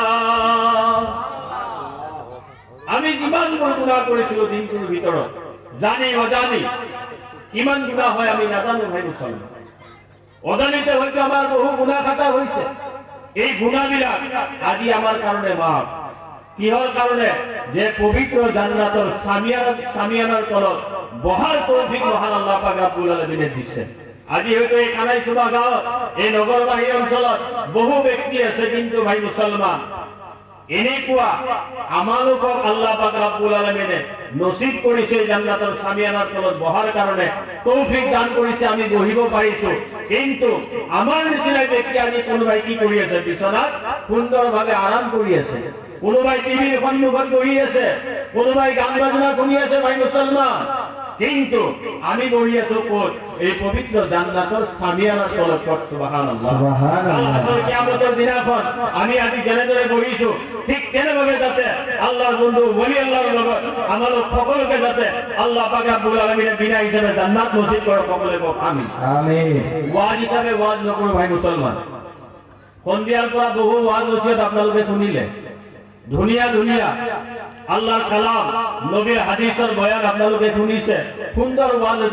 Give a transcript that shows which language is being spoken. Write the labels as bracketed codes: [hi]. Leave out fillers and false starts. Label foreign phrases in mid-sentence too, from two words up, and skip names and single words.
[as] আমি যিমান গুনাহ কৰিছিলো দিনটোৰ ভিতৰত, জানি অজানি কিমান গুনাহ হয় আমি নাজানো ভাই মুছলমান। অজানিতে হয়তো আমাৰ বহু গুনাহ খাতা হৈছে। এই গুনাহবিলাক আজি আমাৰ কাৰণে মাফ। কিহৰ কাৰণে? যে পবিত্ৰ জান্নাতৰ সামিয়ানাৰ তলত বহাৰ তৌফিক মহান আল্লাহ পাক [ar] رب العالمين [as] দিছে। আজি হয়তো এই কানাইচুবা গাঁৱত, এই নগৰবাহী অঞ্চলত বহু ব্যক্তি আছে, কিন্তু ভাই মুছলমান এনেকুৱা আমালোকক আল্লাহ পাক [ar] رب العالمين [as] নসিব কৰিছে জান্নাতৰ সামিয়ানাৰ তলত বহাৰ কাৰণে তৌফিক দান কৰিছে, আমি বহিব পাৰিছো। কিন্তু আমাৰ নিচিনা ব্যক্তি আজি কোনোবাই কি কৰি আছে, বিছনাত সুন্দৰভাৱে আৰাম কৰি আছে, কোনোবাই টিভিৰ সন্মুখত বহি আছে, কোনোবাই গান বাজনা শুনি আছে ভাই মুছলমান। কিন্তু আমি বহি আছো ক'ত? এই পবিত্র জান্নাতৰ সামিয়ানাৰ তলত। [ar] سبحان الله، سبحان الله. [as] কিয়ামতৰ দিনাখন আমি আজি যেনেদৰে বহিছো, ঠিক তেনেভাৱে যাতে আল্লাহৰ বন্ধু [ar] ولي الله [as] লগত আমালোক সকলোকে যাতে আল্লাহ পাক [ar] رب العالمين [as] বিনা হিচাপে জান্নাত নসিব কৰক। সকলোৱে কওক [ar] آمين، آمين. [as] ওয়াজ হিচাপে ওয়াজ নকৰো ভাই মুছলমান। সন্ধিয়াৰ পৰা বহু ওয়াজ নসিহত আপোনালোকে শুনিলে, ধুনীয়া ধুনীয়া আল্লাহৰ কালাম, নবীৰ হাদিসৰ বয়ান আপোনালোকে শুনিছে, সুন্দৰ ওয়াজ হৈছে।